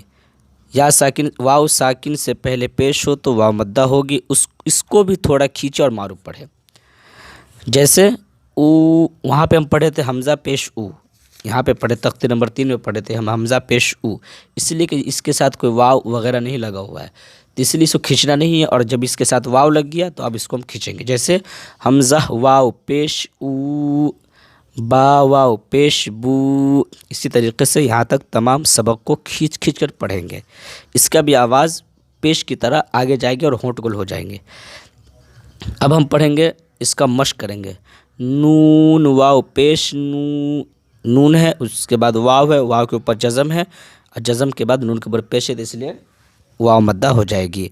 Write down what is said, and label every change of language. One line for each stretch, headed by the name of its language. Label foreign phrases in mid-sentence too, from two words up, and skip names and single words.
Urdu: یا ساکن، واو ساکن سے پہلے پیش ہو تو واو مدہ ہوگی، اس کو بھی تھوڑا کھینچے اور معروف پڑھے، جیسے او، وہاں پہ ہم پڑھے تھے حمزہ پیش او، یہاں پہ پڑھے تختی نمبر 3 میں پڑھے تھے ہم حمزہ پیش او، اس لیے کہ اس کے ساتھ کوئی واو وغیرہ نہیں لگا ہوا ہے تو اس لیے اس کو کھینچنا نہیں ہے، اور جب اس کے ساتھ واو لگ گیا تو اب اس کو ہم کھینچیں گے، جیسے حمزہ واو پیش او، با واو پیش بو، اسی طریقے سے یہاں تک تمام سبق کو کھینچ کر پڑھیں گے، اس کا بھی آواز پیش کی طرح آگے جائے گی اور ہونٹ گل ہو جائیں گے۔ اب ہم پڑھیں گے، اس کا مشق کریں گے، نون واو پیش نو، نون ہے اس کے بعد واو ہے، واو کے اوپر جزم ہے اور جزم کے بعد نون کے اوپر پیش ہے تو اس لیے واو مدہ ہو جائے گی۔